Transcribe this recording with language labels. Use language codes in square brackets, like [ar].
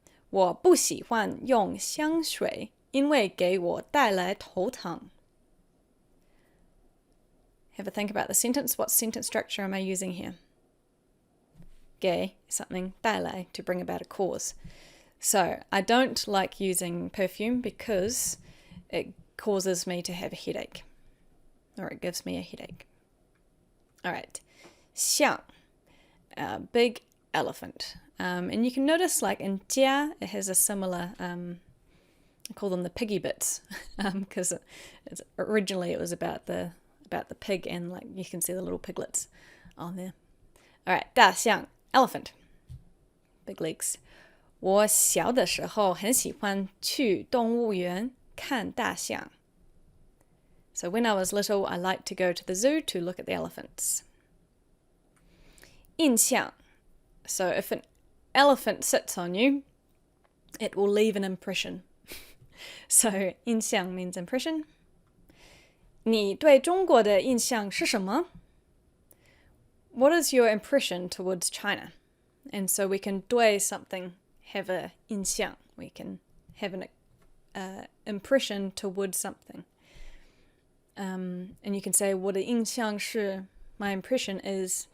[zh] 我不喜欢用香水，因为给我带来头疼. [en] Have a think about the sentence. What sentence structure am I using here? 给 something 带来 to bring about a cause. So I don't like using perfume because it causes me to have a headache, or it gives me a headache. Alright, 象, big elephant. And you can notice like in 家 it has a similar, I call them the piggy bits, because originally it was about the pig, and like you can see the little piglets on there. Alright, 大象 elephant, big legs. [zh] 我小的时候很喜欢去动物园看大象. [en] So when I was little, I liked to go to the zoo to look at the elephants. [zh] 印象. [en] So if an elephant sits on you, it will leave an impression. So 印象 means impression. [zh] 你对中国的印象是什么? [en] What is your impression towards China? And so we can 对 something, have a 印象. We can have an impression towards something. And you can say [zh] 我的印象是, [en] my impression is ...